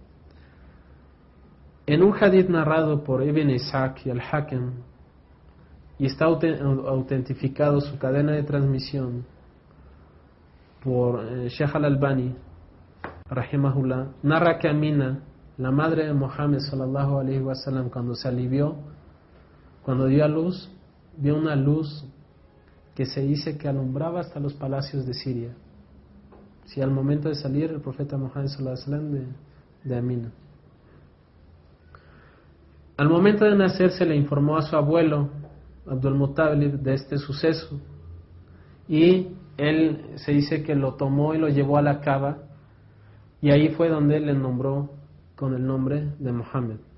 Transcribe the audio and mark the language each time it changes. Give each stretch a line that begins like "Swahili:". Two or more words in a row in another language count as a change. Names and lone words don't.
Spanish: En un hadith narrado por Ibn Ishaq y al-Hakim, y está autentificado su cadena de transmisión por Sheikh Al-Albani rahimahullah, narra que Amina, la madre de Muhammad
Arabic: صلى الله عليه وسلم,
Spanish: cuando se alivió, cuando dio a luz, vio una luz que se dice que alumbraba hasta los palacios de Siria. Sí, al momento de salir el profeta Muhammad
Arabic: صلى الله عليه وسلم
Spanish: de Amina. Al momento de nacer se le informó a su abuelo Abdul Muttalib de este suceso, y él se dice que lo tomó y lo llevó a la Kaaba, y ahí fue donde le nombró con el nombre de Muhammad.